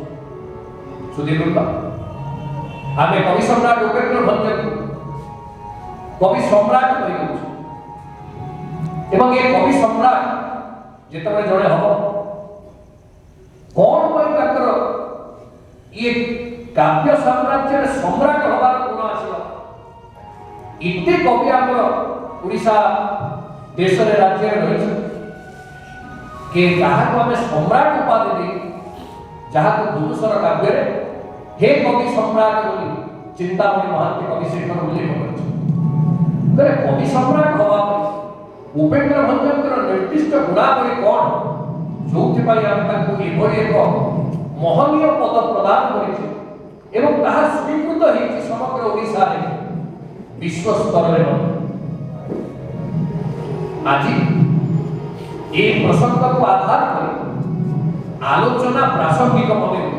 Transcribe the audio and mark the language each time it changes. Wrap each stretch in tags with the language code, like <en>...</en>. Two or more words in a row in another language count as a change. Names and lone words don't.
<or>ସୁଧୀବୃନ୍ଦ, ଆମେ କବି ସମ୍ରାଟ ଉପେନ୍ଦ୍ର ଭଞ୍ଜଙ୍କୁ କବି ସମ୍ରାଟ କହିଦେଉଛୁ ଏବଂ ଏ କବି ସମ୍ରାଟ ଯେତେବେଳେ ଜଣେ ହବ, କଣ ପାଇଁ ତାଙ୍କର ଇଏ କାବ୍ୟ ସାମ୍ରାଜ୍ୟରେ ସମ୍ରାଟ ହବାର ଗୁଣ ଆସିବ? ଏତେ କବି ଆମର ଓଡ଼ିଶା ଦେଶରେ ରାଜ୍ୟରେ ରହିଛନ୍ତି କି ଯାହାକୁ ଆମେ ସମ୍ରାଟ ଉପାଧି ଦେଇ, ଯାହାକୁ ପୁରୁଷର କାବ୍ୟରେ ହେ କବି ସମ୍ରାଟ ବୋଲି ଚିନ୍ତାମଣି ମହାନ୍ତି କବି ଶେଖର उल्लेख କରିଛନ୍ତି। କବି ସମ୍ରାଟ ହବା ଉପେନ୍ଦ୍ର भଞ୍ଜଙ୍କର ନିର୍ଦ୍ଦିଷ୍ଟ ଗୁଣାବଳୀ କ'ଣ ଯୋଉଥିପାଇଁ ଆମେ ତାଙ୍କୁ ଏଭଳି ଏକ ମହନୀୟ ପଦ ପ୍ରଦାନ କରିଛୁ ଏବଂ ତାହା ସ୍ୱୀକୃତ ହେଇଛି ସମଗ୍ର ଓଡ଼ିଶାରେ, ବିଶ୍ୱ ସ୍ତରରେ ମଧ୍ୟ। ଆଜି ଏ ପ୍ରସଙ୍ଗକୁ ଆଧାର କରି ଆଲୋଚନା ପ୍ରାସଙ୍ଗିକ ମନେ ହୁଏ।</or>